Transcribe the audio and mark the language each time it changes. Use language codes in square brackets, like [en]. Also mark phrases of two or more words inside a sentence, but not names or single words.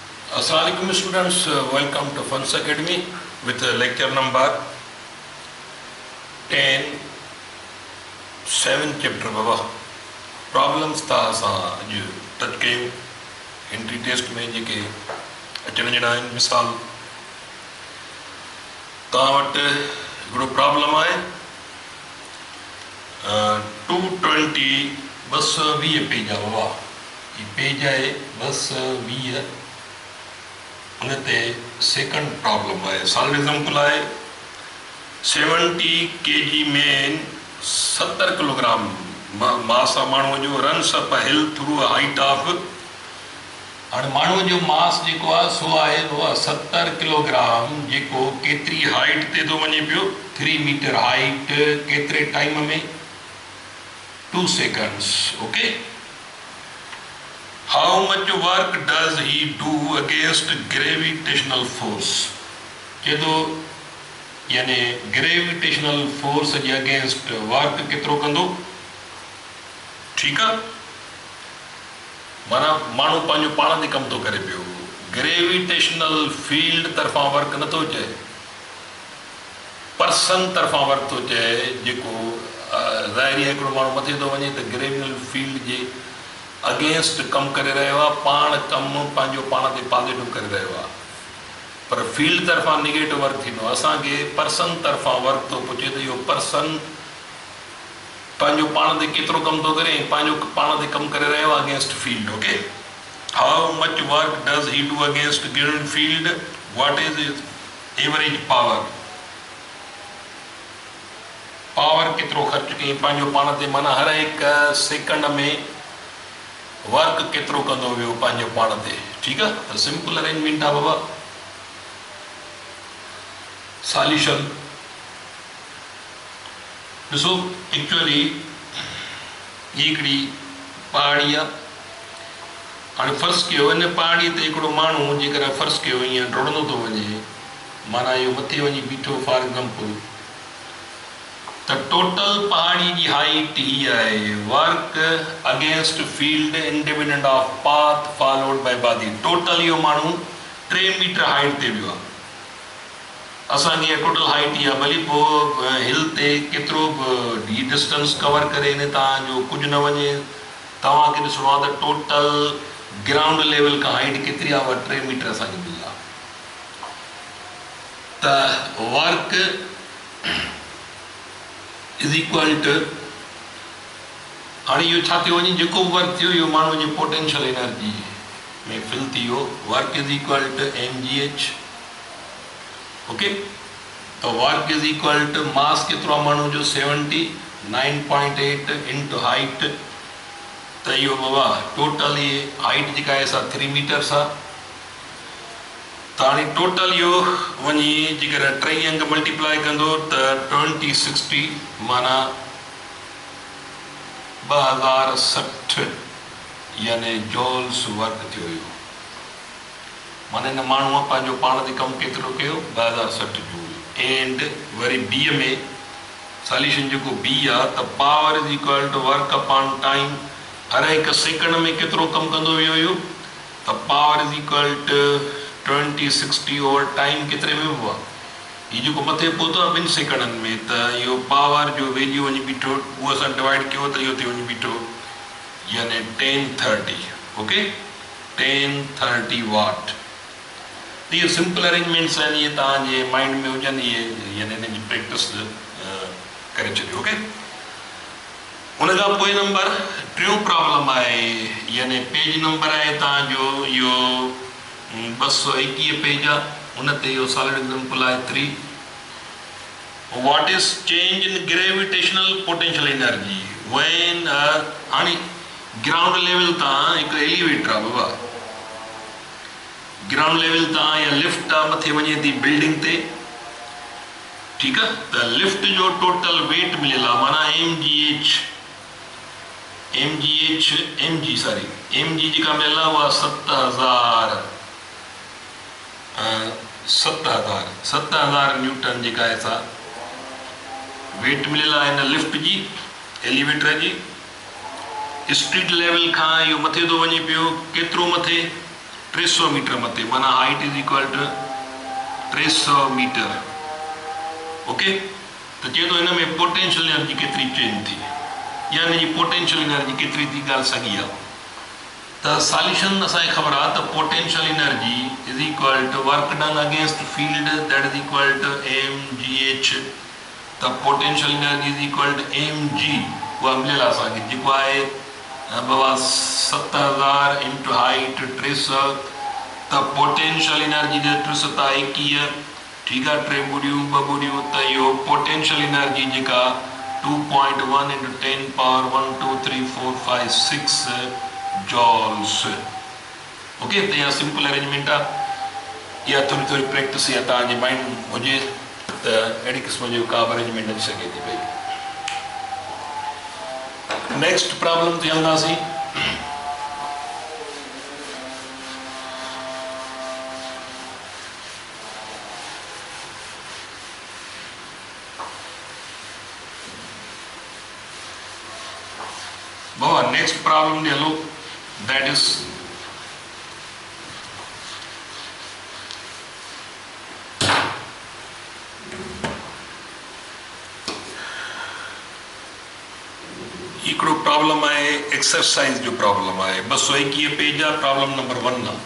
[en] Assalamualaikum students, welcome to Funs Academy with lecture number 10, [sd] 7 chapter बाबा प्रॉब्लम्स था असां अॼु टच कयूं [en] entry test [sd] में जेके अचण जहिड़ा आहिनि। मिसाल तव्हां वटि हिकिड़ो प्रॉब्लम आहे 220 220 पेज आहे बाबा, हीउ पेज आहे 220 उन ते सेकंड प्रॉब्लम है। [en] solve example [sd] है 70 kg में 70 किलोग्राम मास आहे माण्हूअ जो, [en] runs up hill through a height of, [sd] हाणे माण्हूअ जो मास जेको आहे सो आहे 70 किलोग्राम, जेको केतिरी हाइट ते थो वञे पियो, 3 [en] meter height, [sd] केतिरे टाइम में, 2 seconds। [en] ओके, How much work does he do against gravitational force? [sd] चेतो यानी [en] gravitational force [sd] जे [en] against work [sd] केतिरो कंदो? ठीकु आहे, माना माण्हू पंहिंजो पाण ते कमु थो करे पियो, [en] gravitational field [sd] तरफ़ां वर्क नथो चए, पर्सन तरफ़ां वर्क थो चए, जेको ज़ाहिरी आहे हिकिड़ो माण्हू मथे थो वञे त [en] gravitational field [sd] जे अगेंस्ट कमु करे रहियो आहे, पाण कमु पंहिंजो पाण ते पॉजिटिव करे रहियो आहे, पर फील्ड तरफ़ां [en] negative work [sd] थींदो। असांखे पर्सन तरफ़ां वर्क थो पुछे त इहो पर्सन पंहिंजो पाण ते केतिरो कमु थो करे, पंहिंजो पाण ते कमु करे रहियो आहे [en] against field. OK, how much work does he do against given field, what is his average power, [sd] पावर केतिरो ख़र्च कई पंहिंजो पाण ते, माना हर हिकु सेकंड में वर्क केतिरो कंदो वियो पंहिंजो पाण ते। ठीकु आहे, त [en] simple arrangement [sd] आहे बाबा। सॉल्यूशन ॾिसो, एक्चुअली ही हिकिड़ी पहाड़ी आहे, हाणे फर्स्ट कयो हिन पहाड़ीअ ते हिकिड़ो माण्हू जेकर फर्स्ट कयो ईअं डुड़ंदो थो वञे, माना इहो मथे वञी बीठो [en] for example, [sd] त टोटल पहाड़ी जी हाइट ही आहे, [en] work against field independent of path followed by body, [sd] टोटल इहो माण्हू 3 [en] meter height [sd] ते वियो आहे, असांजी टोटल हाइट ही आहे, भली पोइ हिल ते केतिरो बि डिस्टेंस कवर करे हिन तव्हांजो कुझु न वञे, तव्हांखे ॾिसणो आहे त टोटल [en] ground level [sd] खां हाइट केतिरी आहे, 3 मीटर असांजी मिली आहे, त [en] work is equal to, [sd] हाणे इहो छा थियो वञे, जेको बि वर्क थियो इहो माण्हू जी [en] potential energy [sd] में फिल थी वियो, [en] work is equal to mgh. ओके, त work is equal to mass [sd] केतिरो आहे माण्हू जो [en] 79.8 into height, [sd] त इहो बाबा टोटल इहे हाइट जेका आहे सा 3 मीटर्स आहे, त हाणे टोटल इहो वञी जेकर 3 अंग मल्टीप्लाई कंदो त 2060 माना 2060 यानी [en] joules work [sd] थियो हुयो, माना हिन माण्हूअ पंहिंजो पाण ते कमु केतिरो कयो, 2060 जूल। एंड वरी बी में सॉल्यूशन जेको बी आहे, त [en] power is equal to work upon time, [sd] हर हिकु सेकंड में केतिरो कमु कंदो वियो हुयो, त [en] power is equal to 2060 over time [sd] केतिरे में हुआ, हीउ जेको मथे पहुतो आहे 2 सेकंडनि में, त इहो पावर जो वैल्यू वञी बीठो, उहो असां डिवाइड कयो त इहो थी वञी बीठो यानी 1030। ओके, 1030 वाट। त इहे [en] simple arrangements [sd] आहिनि, इहे तव्हांजे माइंड में हुजनि, इहे यानी हिन जी प्रैक्टिस करे छॾियो। ओके, उन खां पोइ नंबर 3 प्रॉब्लम आहे, यानी [en] page number [sd] आहे तव्हांजो इहो 221 पेज आहे, उन ते इहो [en] solid example [sd] आहे 3। [en] what is change in gravitational potential energy when, [sd] हाणे [en] ground level [sd] तां हिकु एलिवेटर आहे बाबा, [en] ground level [sd] तां या लिफ्ट आहे, मथे वञे थी बिल्डिंग ते, ठीकु आहे, त लिफ्ट जो [en] total weight [sd] मिलियल आहे, माना mg जेका मिलियल आहे उहा 7000 न्यूटन जेका आहे सा वेट मिलियल आहे हिन लिफ्ट जी, एलिवेटर जी। [en] street level [sd] खां इहो मथे थो वञे पियो, केतिरो मथे, 300 मीटर मथे, माना [en] height is equal to 300 meter. [sd] ओके, तो चए थो हिन में [en] potential energy [sd] केतिरी चेंज थी या हिन जी [en] potential energy [sd] केतिरी थी, ॻाल्हि साॻी आहे। त सॉल्यूशन असांखे ख़बर आहे त [en] potential energy is equal to work done against field that is equal to mgh. त potential energy is equal to mg, [sd] उहा मिलियल आहे असांखे, जेको आहे बाबा 7000 [en] into height [sd] 300। त [en] potential energy [sd] जे 300 21, ठीकु आहे, 3 ॿुड़ियूं 2 ॿुड़ियूं, त इहो [en] potential energy [sd] जेका 2.1 इंटू 10 पावर 1 2 3 4 5 6 जॉल्स। [en] ओके, [sd] त इहा [en] simple arrangement [sd] आहे। इहा थोरी थोरी प्रैक्टिस या तव्हांजे माइंड हुजे त अहिड़ी क़िस्म जो का बि अरेंजमेंट अची सघे थी पई। [en] next problem [sd] ते हलंदासीं। बाबा [en] next problem [sd] ॾे हलो, [en] that is [sd] हिकिड़ो प्रॉब्लम आहे एक्सरसाइज जो प्रॉब्लम आहे, 221 पेज आहे, प्रॉब्लम नंबर 1 आहे।